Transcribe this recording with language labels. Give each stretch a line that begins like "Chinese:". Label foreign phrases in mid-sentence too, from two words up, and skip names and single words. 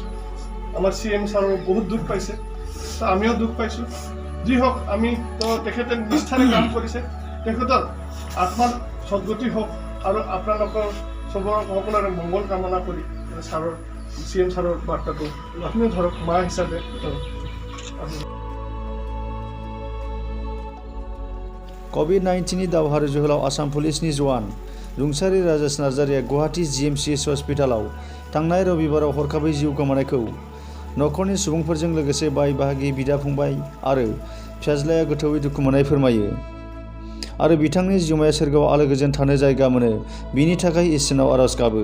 Assamese: আমাৰ CM ছাৰৰ বহুত দুখ পাইছে, আমিও দুখ পাইছোঁ। যি হওক আমি তেখেতে নিষ্ঠাৰে কাম কৰিছে, তেখেতৰ আত্মাৰ সদ্গতি হওক আৰু আপোনালোকৰ সকলোৰে মংগল কামনা কৰি CM ছাৰৰ বাৰ্তাটো আপুনিও ধৰক মা হিচাপে।
Bodo: कभिड-19नि दावहारु जोहोलाव आसाम पुलिसनि जवान रुंसारि राजेश नार्जारिया गुवाहाटी GMCH हस्पिटालाव थांनाय रबिबाराव हरखाबै जिउ गोमानायखौ नखरनि सुबुंफोरजों लोगोसे बाय बाहागि बिदा फंबाय आरो फिसाज्लाया गोथौवै दुखु मोननाय फोरमायो आरो बिथांनि जिउमाया सोरगोआव आलो गोजोन थानो जायगा मोनो बिनि थाखाय इसोरनाव आरज गाबो।